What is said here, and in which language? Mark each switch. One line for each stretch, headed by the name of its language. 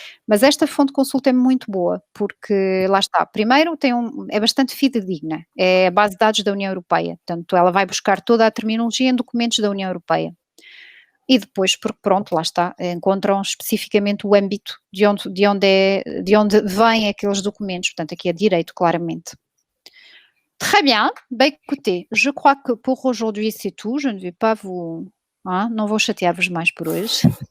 Portuguese: Mas esta fonte de consulta é muito boa, porque lá está, primeiro é bastante fidedigna, é a base de dados da União Europeia, portanto ela vai buscar toda a terminologia em documentos da União Europeia. E depois, porque pronto, lá está, encontram especificamente o âmbito de onde vêm aqueles documentos, portanto aqui é direito, claramente.
French: Très bien. Bah, écoutez, je crois que pour aujourd'hui, c'est tout. Je ne vais pas vous...
Portuguese: Hein, não vou chatear-vos mais por hoje.